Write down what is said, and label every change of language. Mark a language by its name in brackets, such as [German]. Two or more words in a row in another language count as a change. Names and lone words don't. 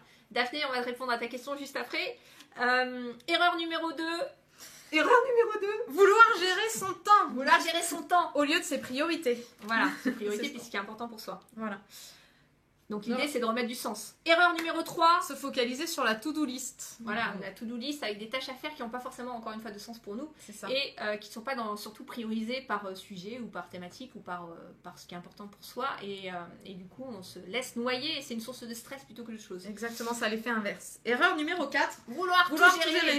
[French] Daphné, on va te répondre à ta question juste après. Erreur numéro 2. Vouloir gérer son temps. Vouloir gérer son temps. Au lieu de ses priorités. Voilà, ses priorités, puis ce qui est important pour soi. Voilà. Donc l'idée, c'est de remettre du sens. Erreur numéro 3. Se focaliser sur la [English] to-do list. [French] Voilà, la [English] to-do list [French] avec des tâches à faire qui n'ont pas forcément, encore une fois, de sens pour nous. C'est ça. Et qui ne sont pas surtout priorisées par sujet ou par thématique ou par ce qui est important pour soi. Et du coup, on se laisse noyer et c'est une source de stress plutôt que de choses. Exactement, ça a l'effet inverse. Erreur numéro 4. Vouloir tout gérer.